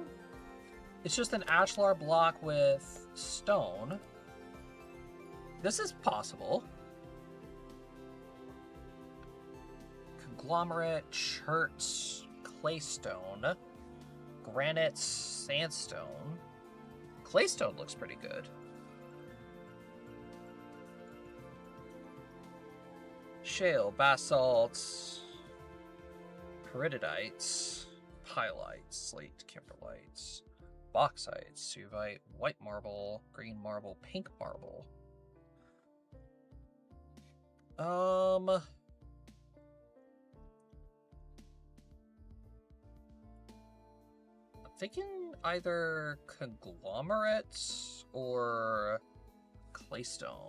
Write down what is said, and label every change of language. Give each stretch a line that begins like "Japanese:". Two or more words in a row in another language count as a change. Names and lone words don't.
English: It's just an ashlar block with stone. This is possible. Conglomerate, chert, claystone, granite, sandstone. Claystone looks pretty good. Shale, basalts, peridites, pylites, slate, kimberlites, bauxite, suvite, white marble, green marble, pink marble. I'm thinking either conglomerates or claystone.